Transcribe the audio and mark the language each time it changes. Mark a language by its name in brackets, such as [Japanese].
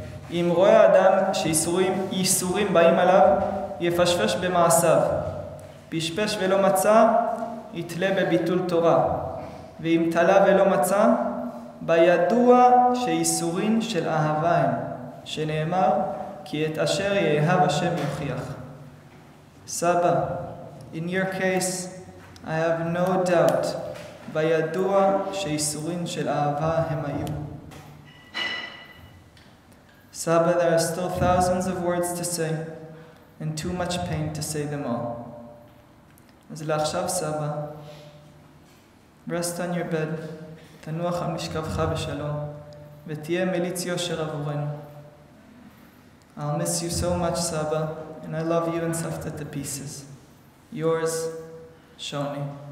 [Hebrew] אם רואה אדם שאיסורים באים עליו, יפשפש במעשיו. פשפש ולא מצא, יתלה בביטול תורה. ואם תלה ולא מצא, בידוע שאיסורים של אהבה הם, שנאמר, כי את אשר יאהב השם יוכיח. סבא, [English] in your case, I have no doubt, [Hebrew] בידוע שאיסורים של אהבה הם היו. [English] Saba, there are still thousands of words to say, and too much pain to say them all. [Hebrew] אז לעכשיו סבא, [English] rest on your bed, [Hebrew] תנוח על משכבך בשלום, ותהיה מליץ יושר עבורנו. [English] I'll miss you so much, Saba, and I love you and Safta to pieces. Yours, Shoni.